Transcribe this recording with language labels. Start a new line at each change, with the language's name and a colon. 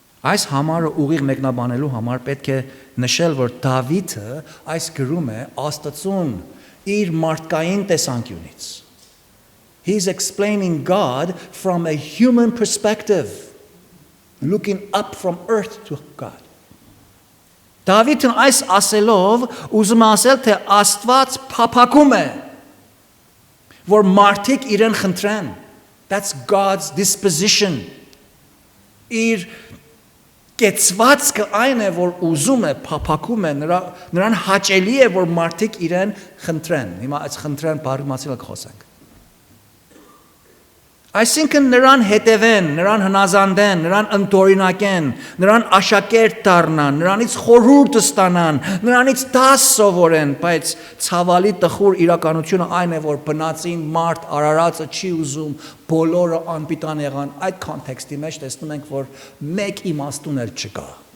Armenian: Այս համարը ուղիղ մեկնաբանելու համար պետք է նշել, որ Դավիթը այս գրում է Աստծուն իր մարդկային տեսանկյունից։
English: He's explaining God from a human perspective, looking up from earth to God.
Armenian: Դավիթն այս ասելով ուզում է ասել, թե Աստված փափագում է, որ մարդիկ իրեն խնդրեն.
English: That's God's disposition.
Armenian: Իր կեցվածքը այն է, որ ուզում է, փափագում է, նրան հաճելի է, որ մարդիկ իրեն խնդրեն։ Հիմա այս խնդրեն բառի մասին խոսենք։ Այսինքն նրան հետևեն, նրան հնազանդեն, նրան ընդօրինակեն, նրան աշակերտ դառնան, նրանից խորհուրդ ստանան, նրանից դաս սովորեն, բայց ցավալի տխուր իրականությունը այն է, որ բնածին մարդ արարածը չի ուզում, բոլորը անպիտան եղան, այդ կոնտեքստի մեջ տեսնում ենք, որ մեկ իմաստուն էլ չկա։